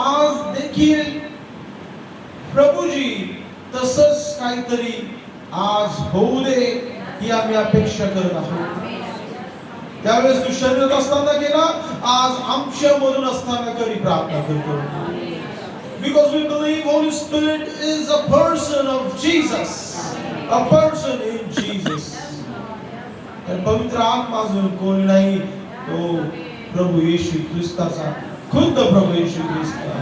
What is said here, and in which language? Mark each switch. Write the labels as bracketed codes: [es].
[mr] आज देखील प्रभूजी तसंच काहीतरी आज होऊ दे ही आम्ही अपेक्षा करत आहोत. त्यावेळेस तू शरीरात असताना केला, आज आमच्या मधून असताना करी प्रार्थना करतो. [en] Because we believe Holy Spirit is a person of Jesus, a person in Jesus. [mr] तर पवित्र आत्मा अजून कोणी नाही, तो प्रभू येशू ख्रिस्ताचा खुद्द प्रभू येशू ख्रिस्त.